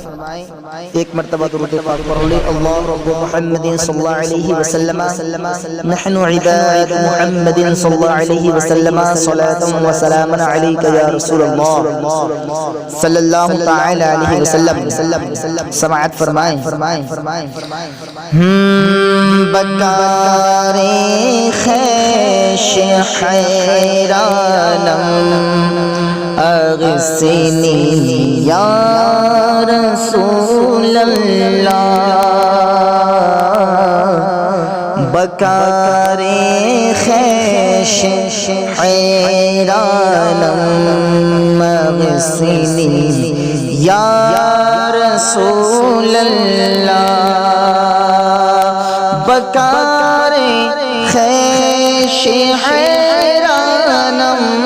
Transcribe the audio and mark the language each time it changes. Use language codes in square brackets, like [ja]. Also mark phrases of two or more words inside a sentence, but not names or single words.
[ur] ایک مرتبہ درود پاک پڑھ لیں۔ [ar] اللہ رب محمد صلی اللہ علیہ وسلم نحن عباد محمد صلی اللہ علیہ وسلم صلاة و سلام علیک یا رسول اللہ صلی اللہ تعالی علیہ وسلم۔ [ur] سماعت فرمائیں۔ [fa] بکارِ خیش حیرانم اغثنی یا رسول اللہ، بکارِ خیش حیرانم اغثنی یا رسول اللہ، بکارِ خیش حیرانم